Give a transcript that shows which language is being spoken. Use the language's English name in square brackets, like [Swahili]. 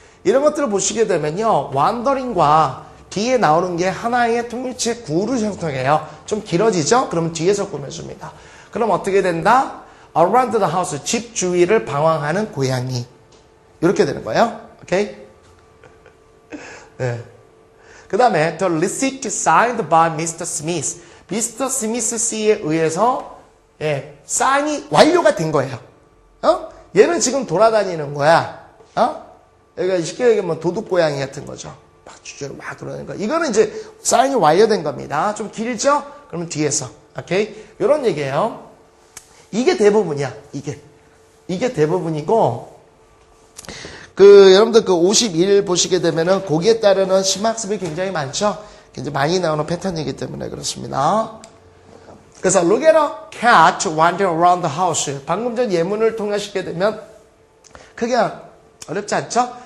[Korean] 이런 것들을 보시게 되면요. wandering과 뒤에 나오는 게 하나의 통일체 구를 형성해요. 좀 길어지죠? 그럼 뒤에서 꾸며줍니다. 그럼 어떻게 된다? [English] around the house, [Korean] 집 주위를 방황하는 고양이. 이렇게 되는 거예요. 오케이? 네. 그 다음에 [English] the receipt signed by Mr. Smith. Mr. [Korean] Smith 씨에 의해서 예, 사인이 완료가 된 거예요. 얘는 지금 돌아다니는 거야. 그러니까 쉽게 얘기하면 도둑 고양이 같은 거죠. 막 주저로 막 돌아다니는 거. 이거는 이제 사인이 완료된 겁니다. 좀 길죠? 그러면 뒤에서. 오케이? 이런 얘기예요. 이게 대부분이야. 이게 대부분이고, 여러분들 51 보시게 되면은 거기에 따르는 심학습이 굉장히 많죠? 굉장히 많이 나오는 패턴이기 때문에 그렇습니다. 그래서 [English] look at a cat wander around the house. [Korean] 방금 전 예문을 통하시게 되면 크게 어렵지 않죠?